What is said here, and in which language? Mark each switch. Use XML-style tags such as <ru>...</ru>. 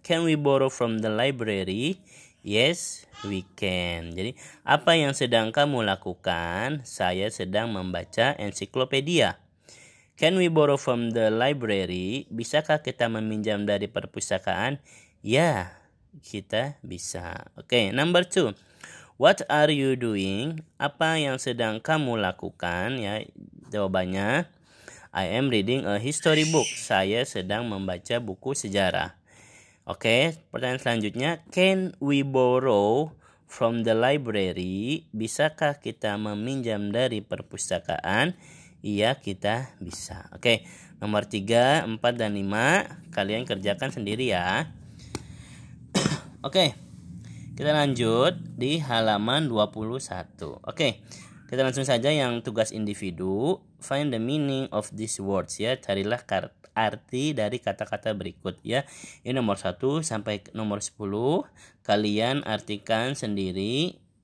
<en>Can we borrow from the library? Yes, we can.</en> <id>Jadi, apa yang sedang kamu lakukan? Saya sedang membaca ensiklopedia.</id> <en>Can we borrow from the library?</en> <id>Bisakah kita meminjam dari perpustakaan? Ya, kita bisa.</id> <en>Oke, number 2. What are you doing?</en> <id>Apa yang sedang kamu lakukan? Ya, jawabannya,</id> <en>I am reading a history book.</en> <id>Saya sedang membaca buku sejarah. Oke, pertanyaan selanjutnya,</id> <en>can we borrow from the library?</en> <id>Bisakah kita meminjam dari perpustakaan? Iya, kita bisa. Oke, nomor 3, 4, dan 5 kalian kerjakan sendiri ya. Oke, kita lanjut di halaman 21. Oke, kita langsung saja yang tugas individu.</id> <en>Find the meaning of these words ya.</en> <id>Carilah arti dari kata-kata berikut ya. Ini nomor 1 sampai nomor 10. Kalian artikan sendiri.</id>